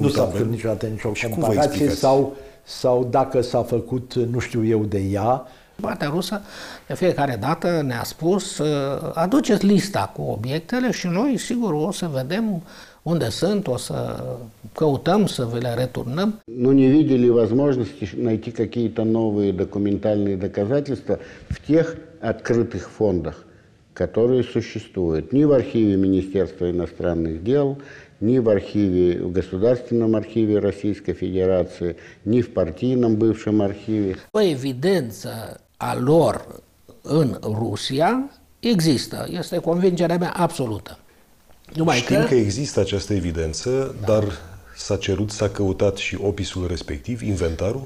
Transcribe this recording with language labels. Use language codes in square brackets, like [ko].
[ro] Nu s-a făcut niciodată nicio comparație sau dacă s-a făcut, nu știu eu, de ea. Partea rusă de fiecare dată ne-a spus aduceți lista cu obiectele și noi, sigur, o să vedem unde sunt, o să căutăm să vi le returnăm. [ru] Nu не видели возможности найти какие-то новые документальные доказательства в тех открытых фондах, которые существуют. Ни в архиве Министерства иностранных дел, ни в архиве, в Государственном архиве Российской Федерации, ни в партийном бывшем архиве. [ro] O evidență a lor în Rusia există. Este convingerea mea absolută. Știm că există această evidență, dar s-a cerut, s-a căutat și opisul respectiv, inventarul?